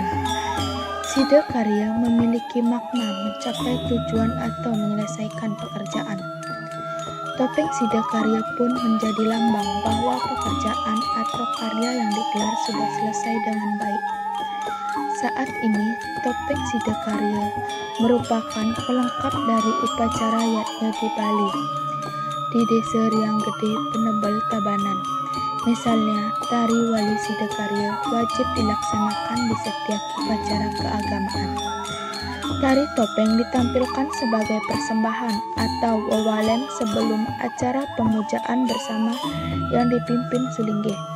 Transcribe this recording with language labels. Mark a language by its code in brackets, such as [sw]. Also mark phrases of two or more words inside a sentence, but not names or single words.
[id] Siddhakarya memiliki makna mencapai tujuan atau menyelesaikan pekerjaan. Topeng Siddhakarya pun menjadi lambang bahwa pekerjaan atau karya yang digelar sudah selesai dengan baik. Saat ini, topeng Siddhakarya merupakan pelengkap dari upacara yatnya di Bali. Di desa Riang Gede Penebel Tabanan, misalnya tari Wali Siddhakarya wajib dilaksanakan di setiap upacara keagamaan. Tari topeng ditampilkan sebagai persembahan atau wawalen sebelum acara pemujaan bersama yang dipimpin Sulingge.